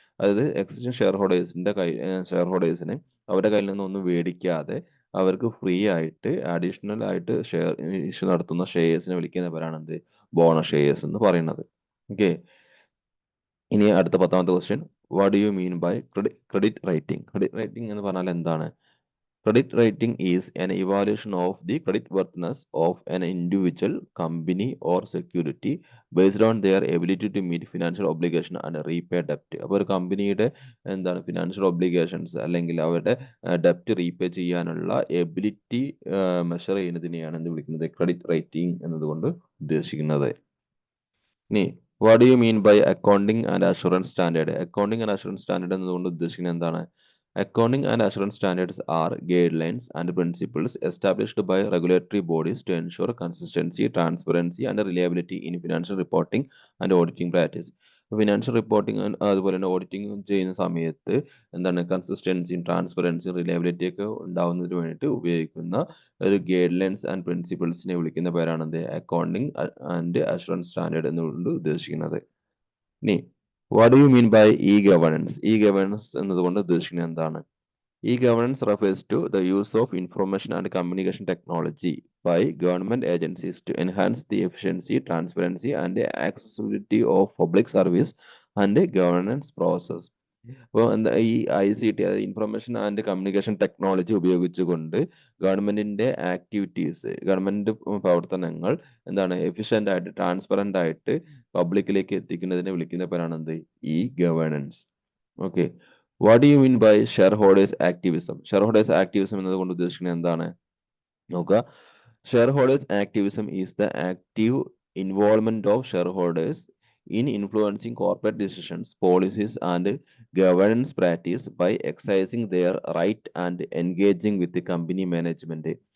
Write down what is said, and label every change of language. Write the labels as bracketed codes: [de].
[ml] അതായത് existing share ഹോൾഡേഴ്സിന് അവരുടെ കയ്യിൽ നിന്നൊന്നും മേടിക്കാതെ അവർക്ക് ഫ്രീ ആയിട്ട് അഡീഷണൽ ആയിട്ട് ഷെയർ ഇഷ്യൂ നടത്തുന്ന ഷെയർസിനെ വിളിക്കുന്ന പേരാണ് എന്ത്, ബോണസ് ഷെയർസ് എന്ന് പറയുന്നത്. ഓക്കെ. ഇനി അടുത്ത 10ാമത്തെ question, [en] What do you mean by credit rating? [ml] Credit rating എന്ന് പറഞ്ഞാൽ എന്താണ്? [en] Credit rating is an evaluation of the creditworthiness of an individual, company or security based on their ability to meet financial obligation and repay debt. [ml] അപ്പോൾ ഒരു കമ്പനിയുടെ എന്താണ് financial obligations അല്ലെങ്കിൽ അവരുടെ ഡെപ്റ്റ് repay ചെയ്യാനുള്ള എബിലിറ്റി മെഷർ ചെയ്യുന്നതിനെയാണ് എന്ത് വിളിക്കുന്നത്, ക്രെഡിറ്റ് റേറ്റിംഗ് എന്നതുകൊണ്ട് ഉദ്ദേശിക്കുന്നത്. [en] ഇനി what do you mean by accounting and assurance standard? [ml] Accounting and assurance standard എന്നതുകൊണ്ട് ഉദ്ദേശിക്കുന്നത് എന്താണ്? [en] Accounting and assurance standards are guidelines and principles established by regulatory bodies to ensure consistency, transparency, and reliability in financial reporting and auditing practice. [ml] Financial reporting അതുപോലെ തന്നെ auditing ചെയ്യുന്ന സമയത്ത് എന്താണ് കൺസിസ്റ്റൻസിയും ട്രാൻസ്പെറൻസിയും reliability ഒക്കെ ഉണ്ടാവുന്നതിന് വേണ്ടിയിട്ട് ഉപയോഗിക്കുന്ന ഒരു ഗൈഡ് ലൈൻസ് ആൻഡ് പ്രിൻസിപ്പിൾസിനെ വിളിക്കുന്ന പേരാണ് എന്ത്, അക്കൗണ്ടിംഗ് ആൻഡ് അഷുറൻസ് സ്റ്റാൻഡേർഡ് എന്നുകൊണ്ട് ഉദ്ദേശിക്കുന്നത്. ഇനി [en] What do you mean by e governance? [ml] E governance എന്നതുകൊണ്ട് ഉദ്ദേശിക്കുന്നത് എന്താണ്? [en] E governance refers to the use of information and communication technology by government agencies to enhance the efficiency, transparency, and accessibility of public service and governance process. [ml] അപ്പോൾ എന്താ ഈ ICT, information and communication technology ഉപയോഗിച്ചുകൊണ്ട് ഗവൺമെന്റിന്റെ activities, government പ്രവർത്തനങ്ങൾ എന്താണ് efficient ആയിട്ട് transparent ആയിട്ട് പബ്ലിക്കിലേക്ക് എത്തിക്കുന്നതിനെ വിളിക്കുന്ന പേരാണ് എന്ത്, E governance. Okay. [en] What do you mean by share holders activism? [ml] Share holders activism എന്നതുകൊണ്ട് ഉദ്ദേശിക്കുന്നത് എന്താണ് നോക്കുക. [en] Share holders activism is the active involvement of share holders in influencing corporate decisions, policies, and governance practice by exercising their right and engaging with the company management.